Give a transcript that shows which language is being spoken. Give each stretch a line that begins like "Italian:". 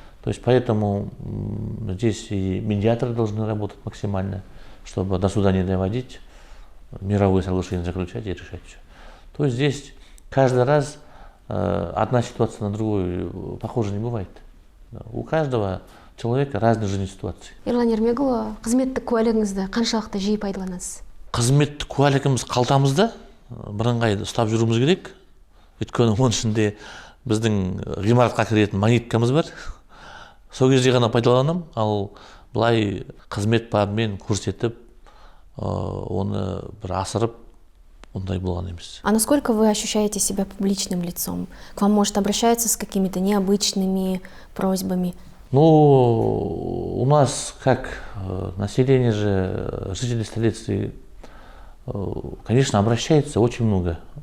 Russian: То есть поэтому здесь и медиаторы должны работать максимально, чтобы до суда не доводить, мировое соглашение заключать и решать все. То есть здесь каждый раз одна ситуация на другую похожа не бывает. У каждого человека разные жизненные ситуации.
Kazakh: Ерлан Ермекұлы, қызметтік куәлігіңізді қаншалықты жиі пайдаланасыз? Қызметтік куәлігіміз қалтамызда, бірыңғай ұстап жүруіміз керек. Өйткені оның ішінде біздің ғимаратқа кіретін монеткамыз бар. Сол кезде ғана пайдаланамын, ал былай қызмет бабымен көрсетіп, оны бір асырып, ондай болған емес.
Russian: А насколько вы ощущаете себя публичным лицом? К вам, может, обращаются с какими-то необычными просьбами? Ну, у нас, как население же, жители столицы, конечно, обращается очень много.